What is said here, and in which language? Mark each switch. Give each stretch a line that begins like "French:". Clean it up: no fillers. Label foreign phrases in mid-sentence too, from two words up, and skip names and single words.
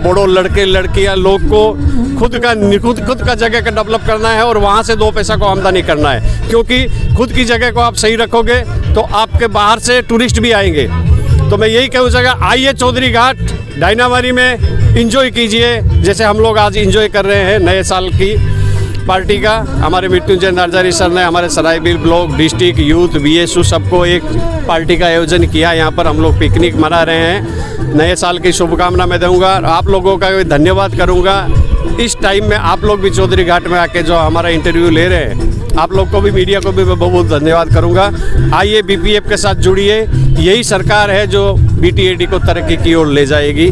Hindi: बोडो लड़के लड़कियां लोग को खुद का जगह का डेवलप करना है और वहाँ से 2 पैसा को आमदनी करना है, क्योंकि खुद की जगह को आप सही रखोगे तो आपके बाहर से टूरिस्ट भी आएंगे। तो मैं यही कहूँ जगह आइए चौधरी घाट डायनामारी में इंजॉय कीजिए, जैसे हम लोग आज इंजॉय कर रहे हैं नए साल की पार्टी का। हमारे मृत्युंजय नार्जारी सर ने हमारे सराइबिल ब्लॉक डिस्ट्रिक्ट यूथ BSU सबको एक पार्टी का आयोजन किया। यहाँ पर हम लोग पिकनिक मना रहे हैं। नए साल की शुभकामना मैं दूंगा, आप लोगों का भी धन्यवाद करूंगा। इस टाइम में आप लोग भी चौधरी घाट में आके जो हमारा इंटरव्यू ले रहे हैं, आप लोग को भी, मीडिया को भी मैं बहुत धन्यवाद करूंगा। आइए BPF के साथ जुड़िए, यही सरकार है जो BTAD को तरक्की की ओर ले जाएगी।